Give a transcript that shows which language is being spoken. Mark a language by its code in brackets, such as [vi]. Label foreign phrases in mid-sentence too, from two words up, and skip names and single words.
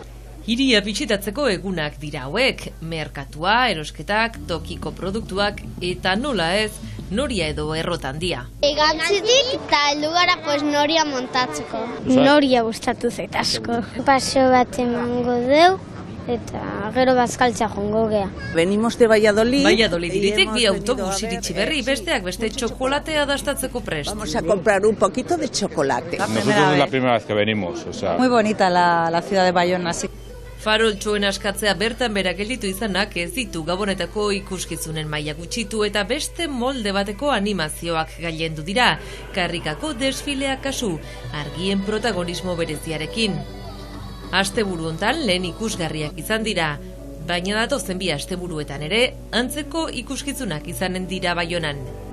[eu] Hiria bisitatzeko egunak dira hauek, merkatua, erosketak, tokiko produktuak eta nola ez, noria edo errotandia. Gantzitik eta heldu gara noria montatzeko. Noria gustatu zait asko. Paseo bat emango deu eta gero bazkaltza jongo gea. [es] Venimos de Valladolid. [eu] Valladoliditik bi autobus iritsi berri, besteak beste txokolatea dastatzeko prest. [es] Vamos a comprar un poquito de chocolate. Nosotros es la primera vez que venimos, o sea. Muy bonita la ciudad de Bayona, sí. [eu] Faroltxoen askatzea bertan bera gelditu izanak ez ditu Gabonetako ikuskizunen maila gutxitu eta beste molde bateko animazioak gailendu dira, karrikako desfileak kasu, argien protagonismo bereziarekin. Asteburu hontan lehen ikusgarriak izan dira, baina datozen 2 asteburuetan ere, antzeko ikuskizunak izanen dira Baionan.